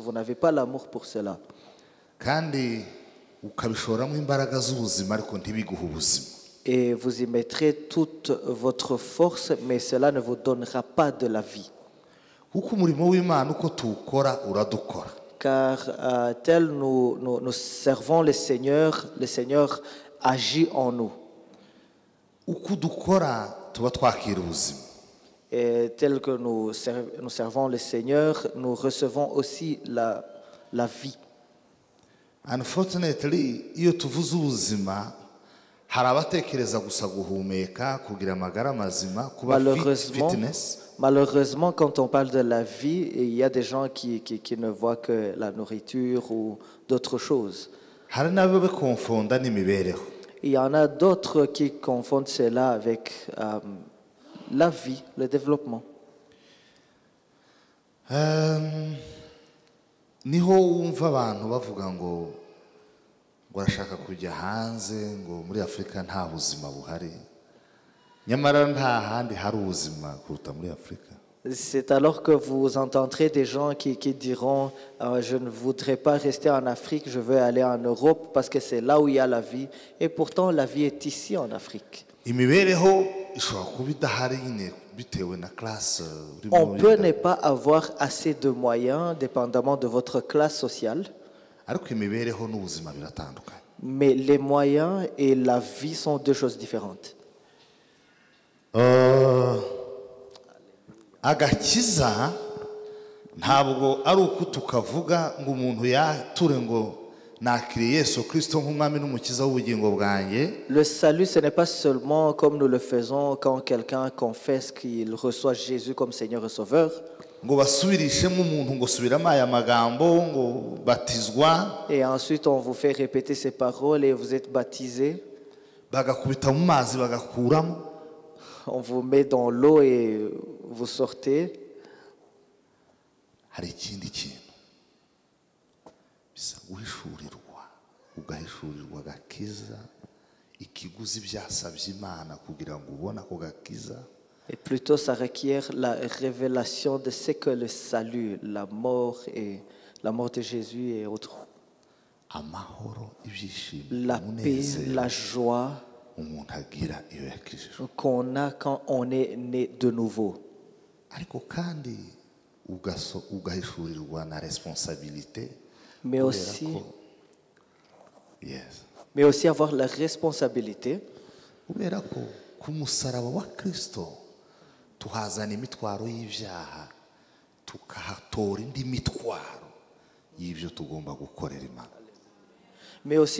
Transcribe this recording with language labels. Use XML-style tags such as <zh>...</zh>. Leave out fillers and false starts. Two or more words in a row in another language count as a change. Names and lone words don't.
<fr>Vous n'avez pas l'amour pour cela. Et vous y mettrez toute votre force, mais cela ne vous donnera pas de la vie. Car tel nous servons le Seigneur agit en nous.</fr> <rw>uko dukora tuba twakira ubuzima.</rw> <fr>Et tel que nous servons le Seigneur, nous recevons aussi la vie.</fr> <rw>Unfortunately, iyo tuvuze ubuzima hari abatekereza gusa guhumeka, kugira amagara mazima, kuba fitness.</rw> <fr>Malheureusement, quand on parle de la vie, il y a des gens qui ne voient que la nourriture ou d'autres choses.</fr> <rw>Hari n'abo bekonfonda n'imibereho.</rw> <fr>Il y en a d'autres qui confondent cela avec la vie, le développement.</fr> <rw>Niho wumva abantu bavuga ngo barashaka kujya hanze, ngo muri Afurika nta buzima buhari, nyamara nta handi hari ubuzima kuruta muri Afurika.</rw> <fr>C'est alors que vous entendrez des gens qui diront je ne voudrais pas rester en Afrique, je veux aller en Europe parce que c'est là où il y a la vie. Et pourtant, la vie est ici en Afrique. On peut ne pas avoir assez de moyens, dépendamment de votre classe sociale. Mais les moyens et la vie sont deux choses différentes.</fr> <rw>Agakiza ntabwo ari uko tukavuga ngo umuntu yature ngo nakiriye Yesu Kristo nk'umwami n'umukiza w'ubugingo bwanjye.</rw> <fr>Le salut, ce n'est pas seulement comme nous le faisons quand quelqu'un confesse qu'il reçoit Jésus comme Seigneur et Sauveur.</fr> <rw>Ngo basubirishemo umuntu ngo subiramo aya magambo ngo batizwa.</rw> <fr>Et ensuite on vous fait répéter ces paroles et vous êtes baptisé.</fr> <rw>Bagakubita mu mazi bagakuramo.</rw> <fr>On vous met dans l'eau et vous sortez.</fr> <rw>Hari ikindi kintu bisa guhishurirwa, ugahishurirwa gakiza, ikiguzi byasabye Imana kugira ngo ubone ako gakiza.</rw> <fr>Et plutôt ça requiert la révélation de ce que le salut, la mort de Jésus et autres.</fr> <rw>Amahoro, ibyishimo,</rw> <fr>la paix, la joie qu'on a quand on est né de nouveau. Mais aussi avoir la responsabilité mais aussi il</fr>